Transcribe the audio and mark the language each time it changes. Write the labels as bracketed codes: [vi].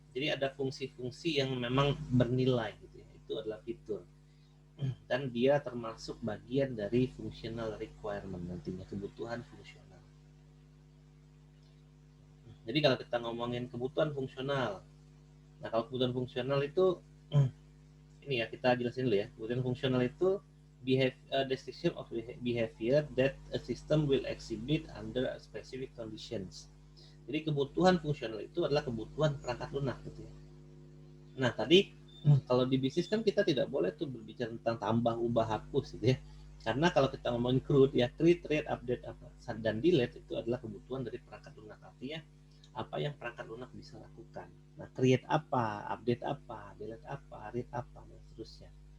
[id] Jadi ada fungsi-fungsi yang memang bernilai gitu ya. Itu adalah fitur. Dan dia termasuk bagian dari functional requirement nantinya, kebutuhan fungsional. Jadi kalau kita ngomongin kebutuhan fungsional, nah kalau kebutuhan fungsional itu ini ya kita jelasin dulu ya. Kebutuhan fungsional itu [en] description of behavior that a system will exhibit under specific conditions. [id] Jadi kebutuhan fungsional itu adalah kebutuhan perangkat lunak gitu ya. Nah tadi kalau di bisnis kan kita tidak boleh tuh berbicara tentang tambah, ubah, hapus gitu ya. Karena kalau kita ngomongin create ya, create, update, dan delete itu adalah kebutuhan dari perangkat lunak. Artinya apa yang perangkat lunak bisa lakukan. Nah, create apa, update apa, delete apa, read apa, dan seterusnya.